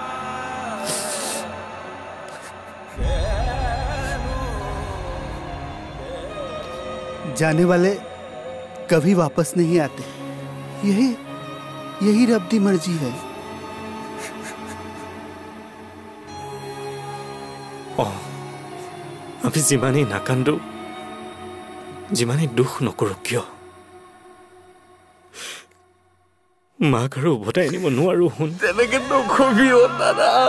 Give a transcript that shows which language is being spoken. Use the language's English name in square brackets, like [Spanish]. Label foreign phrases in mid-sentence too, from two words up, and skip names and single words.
[Hindi] जाने वाले कभी वापस नहीं आते यही [Punjabi] रब दी मर्जी [Hindi] है [Assamese] আমি যিমানেই নাকান্দো যিমানেই দুখ নকৰো কিয় মাক আৰু উভতাই আনিব নোৱাৰো শুন তেনেকে নকবি অ দাদা